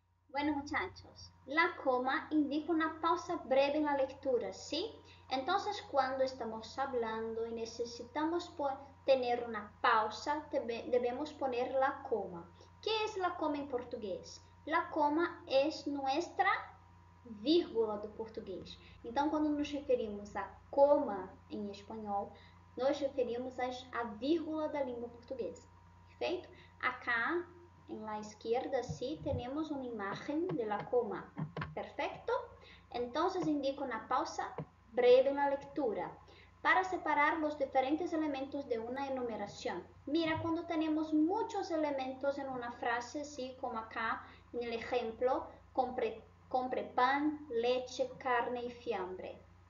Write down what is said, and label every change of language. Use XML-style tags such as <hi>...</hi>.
<es>Bueno, muchachos, la coma indica una pausa breve en la lectura, ¿sí? Entonces, cuando estamos hablando y necesitamos tener una pausa, debemos poner la coma. ¿Qué es la coma en portugués? La coma es nuestra</es> <pt>vírgula do português. Então, quando nos referimos a coma em espanhol, nos referimos à vírgula da língua portuguesa. Perfeito?</pt> <es>Acá, en la izquierda, sí, tenemos una imagen de la coma. ¿Perfecto? Entonces, indica una pausa breve en la lectura para separar los diferentes elementos de una enumeración. Mira, cuando tenemos muchos elementos en una frase, sí, como acá en el ejemplo, compre pan, leche, carne y fiambre.</es>